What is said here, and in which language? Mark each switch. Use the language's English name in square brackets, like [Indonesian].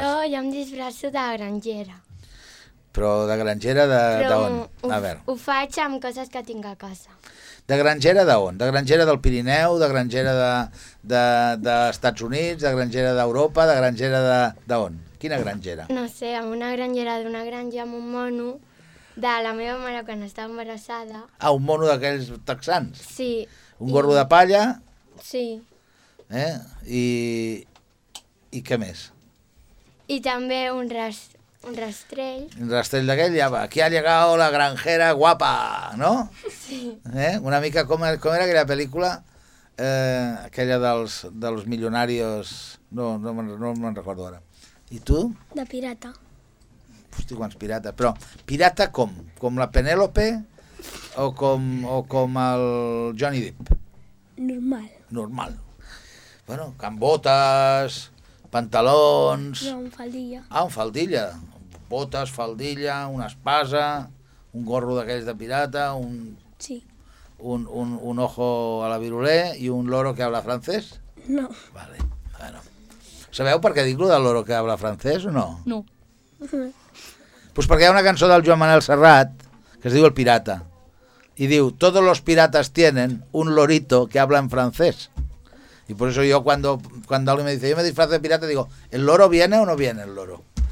[Catalan] Jo em disfresso de grangera. Però de grangera d'on? Ho faig amb coses que tinc a casa. De grangera d'on? De grangera del Pirineu, de grangera d'Estats Units, de grangera d'Europa, de grangera d'on? Quina granja era? No sé, amb una granjera d'una granja amb un mono de la meva mare quan estava embarassada. Ah, un mono d'aquells texans? Sí. Un gorro de palla? Sí. I què més? I també un rastrell. Un rastrell d'aquell, ja va. [Spanish] Aquí ha llegado la granjera guapa, no? [Catalan] Sí. Una mica com era aquella pel·lícula? Aquella dels milionaris, no me'n recordo ara. I tu? De pirata. Hosti, quants pirates. Però pirata com? Com la Penélope o com el Johnny Depp? Normal. Normal. Bueno, amb botes, pantalons... No, amb faldilla. Ah, amb faldilla. Botes, faldilla, una espasa, un gorro d'aquells de pirata, un... Sí. [Spanish] Un ojo a la virulé i un loro que habla francès? [Catalan] No. Vale, bueno. Sabeu per què dic lo del [Spanish] loro que habla francès [Catalan] o no? No. Pues perquè hi ha una cançó del Joan Manuel Serrat que es diu El Pirata. I diu, [Spanish] todos los piratas tienen un lorito que habla en francés. Y por eso yo cuando alguien me dice, yo me disfrazo de pirata, digo, ¿el loro viene o no viene el loro?